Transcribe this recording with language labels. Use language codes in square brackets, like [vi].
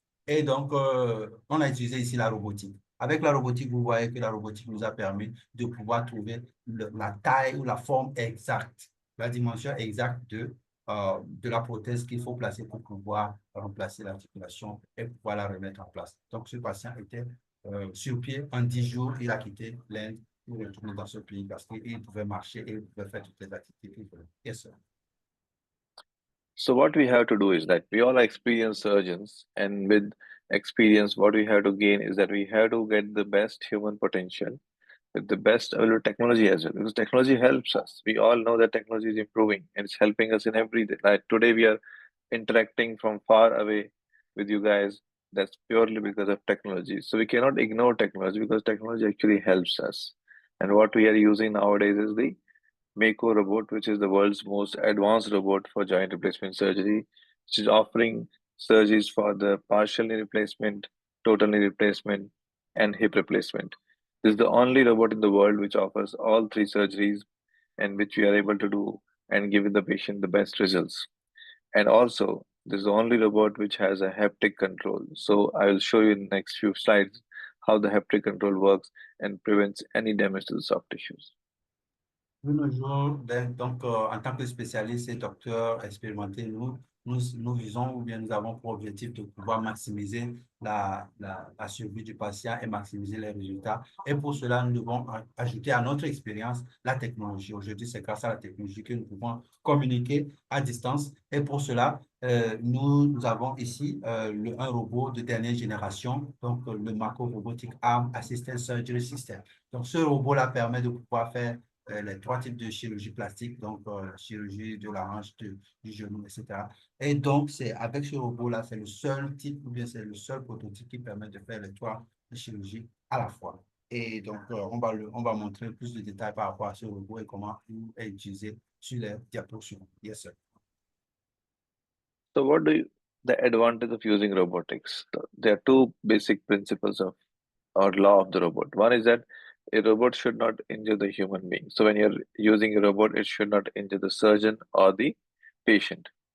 [fr] Et donc, on a utilisé ici la robotique. Avec la robotique, vous voyez que la robotique nous a permis de pouvoir trouver la taille ou la forme exacte, la dimension exacte de la prothèse qu'il faut placer pour pouvoir remplacer l'articulation et pouvoir la remettre en place. Donc, ce patient était sur pied. En 10 jours, il a quitté l'Inde pour retourner dans ce pays parce qu'il pouvait marcher et il pouvait faire toutes les activités qu'il voulait. [en] Yes, sir. So what we have to do is that we all are experienced surgeons, and with experience, what we have to gain is that we have to get the best human potential with the best available technology as well, because technology helps us. We all know that technology is improving and it's helping us in everything. Like today, we are interacting from far away with you guys. That's purely because of technology. So we cannot ignore technology because technology actually helps us. And what we are using nowadays is the Mako robot, which is the world's most advanced robot for joint replacement surgery, which is offering surgeries for the partial knee replacement, total knee replacement, and hip replacement. This is the only robot in the world which offers all three surgeries and which we are able to do and give the patient the best results. And also, this is the only robot which has a haptic control. So I will show you in the next few slides how the haptic control works and prevents any damage to the soft tissues. [fr] De nos jours, donc, en tant que spécialiste et docteur expérimenté, nous visons ou bien nous avons pour objectif de pouvoir maximiser la survie du patient et maximiser les résultats. Et pour cela, nous devons ajouter à notre expérience la technologie. Aujourd'hui, c'est grâce à la technologie que nous pouvons communiquer à distance. Et pour cela, nous avons ici un robot de dernière génération, donc le Mako Robotic Arm Assisted Surgery System. Donc, ce robot-là permet de pouvoir faire les trois types de chirurgie plastique, donc chirurgie de la hanche, du genou, etc. Et donc, c'est avec ce robot-là, c'est le seul type, ou bien c'est le seul prototype qui permet de faire les trois chirurgies à la fois. Et donc, on va montrer plus de détails par rapport à ce robot et comment il est utilisé sur les diapositives. [en] Yes, sir. So, the advantage of using robotics? There are two basic principles of or law of the robot. One is that a robot should not injure the human being. So, when you're using a robot, it should not injure the surgeon or the patient.